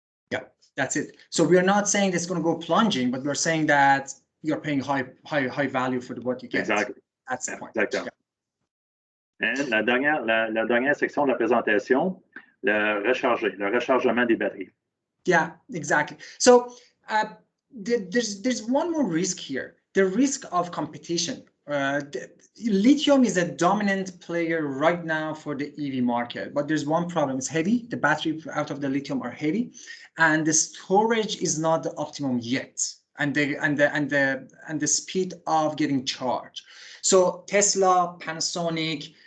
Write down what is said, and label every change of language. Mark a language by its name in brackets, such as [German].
[English] Yeah, that's it. So we are not saying it's going to go plunging, but we're saying that you're paying high value for what you get. Exactly. That's the point. [French] Exactement. [English] Yeah. [French] Et la dernière section de la présentation, le rechargement des batteries. [English] Yeah, exactly. So there's one more risk here, the risk of competition. Lithium is a dominant player right now for the EV market, but there's one problem. It's heavy. The battery out of the lithium are heavy, and the storage is not the optimum yet, and the speed of getting charged. So Tesla, Panasonic,